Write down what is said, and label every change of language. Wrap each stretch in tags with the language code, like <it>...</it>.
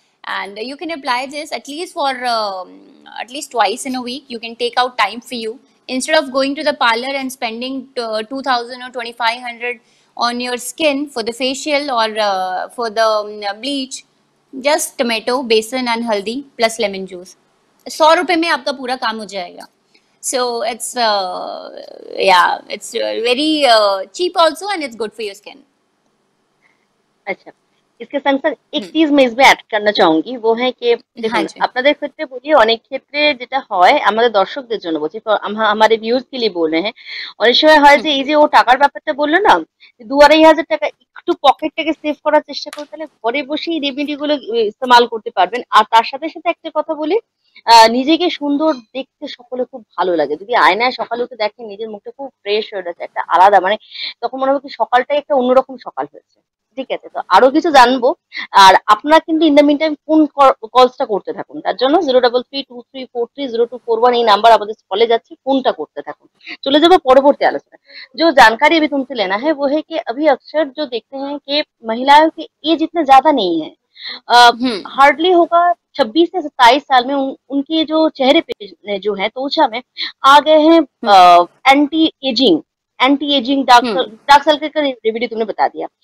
<en>And you can apply this at least for at least twice in a week. You can take out time for you instead of going to the parlor and spending 2,000 or 2,500 on your skin for the facial or for the bleach. Just tomato, besan and haldi plus lemon juice.</en> <hi>100 रुपए में आपका पूरा काम हो जाएगा.</hi> <en>So it's yeah, it's very cheap also and it's good for your skin.</en> <hi>अच्छा, इसके संग संग एक चीज मैं इसमें</hi> <bn>অ্যাড করতে চাচ্ছি,</bn> <hi>वो है कि हाँ</hi> <bn>দেখুন</bn> <hi>जी,</hi> <bn>আপনাদের ক্ষেত্রে বলি, অনেক ক্ষেত্রে যেটা হয়, আমাদের দর্শকদের জন্য বলছি, তো</bn> <hi>हमारे व्यूज के लिए बोल रहे हैं,</hi> <bn>অনেক সময় হয় যে এই যে ও টাকার ব্যাপারটা বললো না, 2-2,500 টাকা একটু পকেট থেকে সেভ করার চেষ্টা করে, তাহলে ঘরে বসেই রেমেডি গুলো ইস্তেমাল করতে পারবেন। আর তার সাথে সাথে একটা কথা বলি, নিজেকে সুন্দর দেখতে সকলে খুব ভালো লাগে। যদি আয়নায় সকালে উঠে দেখেন নিজের মুখটা খুব ফ্রেশ হয়ে গেছে, একটা আলাদা মানে তখন মনে হবে কি সকালটাই একটা অন্যরকম সকাল হয়েছে। ঠিক আছে, তো আরো কিছু জানবো। আর আপনারা কিন্তু</bn> <en>in the meantime</en> <bn>phone কলসটা করতে থাকুন, তার জন্য 03323430241 এই নাম্বার আমাদের কলে যাচ্ছে, ফোনটা करते থাকুন। चले जाबो परवर्ती आलोचना।</bn> <hi>जो जानकारी अभी तुमसे लेना है वो है कि अभी अक्सर जो देखते हैं कि महिलाओं की एज इतने ज्यादा नहीं है, हार्डली होगा 26 से 27 साल में उनके जो चेहरे पे जो है त्वचा में आ गए हैं एंटी एजिंग डार्क सर्कल का रेमेडी तुमने बता दिया।</hi>